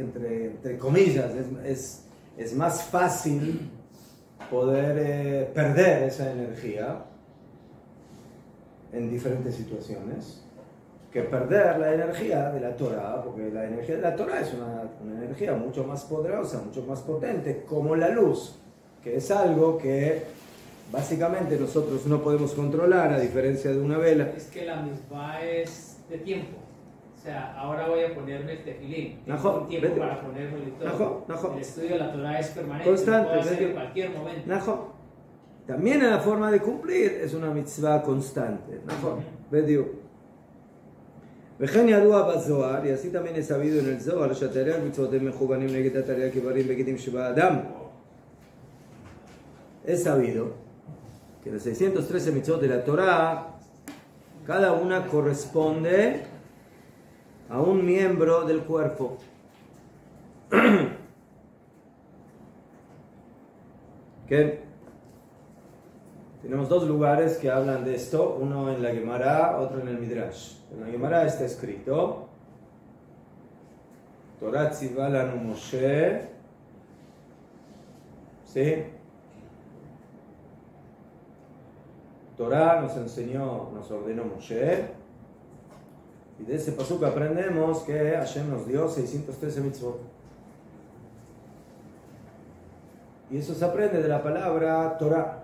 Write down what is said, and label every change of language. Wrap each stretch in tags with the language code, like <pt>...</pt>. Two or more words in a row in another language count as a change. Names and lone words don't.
<es>entre comillas, es más fácil poder perder esa energía en diferentes situaciones que perder la energía de la Torah, porque la energía de la Torah es una energía mucho más poderosa, mucho más potente, como la luz, que es algo que básicamente nosotros no podemos controlar, a diferencia de una vela. Es que la misma es de tiempo. O sea, ahora voy a ponerme el tefilín. Tengo un tiempo para ponerme el todo. El estudio de la Torah es permanente. Constante. Lo puedo hacer en cualquier momento. También en la forma de cumplir es una mitzvah constante.</es> <he>וכן ידוע בזוהר,</he> <es>y así también es sabido en el Zohar,</es> <he>שהתרי"ג מצוות הם מכוונים נגד התרי"ג איברים בגידים שבאדם.</he> <es>Es sabido que los 613 mitzvot de la Torah, cada una corresponde a un miembro del cuerpo. ¿Qué? Tenemos dos lugares que hablan de esto, uno en la Gemara, otro en el Midrash. En la Gemara está escrito:</es> <he>תורה צוה לנו משה,</he> <es>¿sí? Torah nos ordenó Moshe, y de ese pasuk aprendemos que Hashem nos dio 613 mitzvot. Y eso se aprende de la palabra Torah.</es>